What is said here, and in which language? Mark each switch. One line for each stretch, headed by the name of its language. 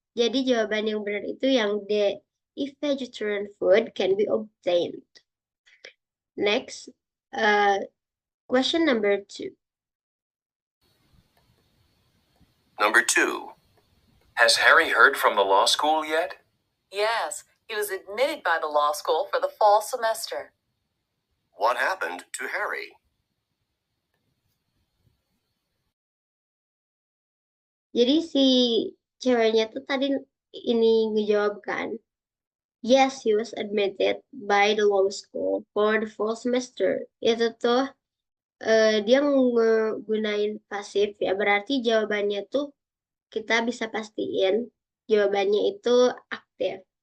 Indonesian: Jadi jawaban yang benar itu yang D.
English: If vegetarian food can be obtained. Next, question number 2. Number 2. Has Harry heard from the law school yet? Yes, he was admitted by the law school for the fall semester. What happened to Harry?
Indonesian: Jadi si ceweknya tuh tadi ini ngejawab kan.
English: Yes, he was admitted by the law school for the fall semester.
Indonesian: Itu tuh dia ngegunain pasif ya, berarti jawabannya tuh kita bisa pastiin jawabannya itu aktif.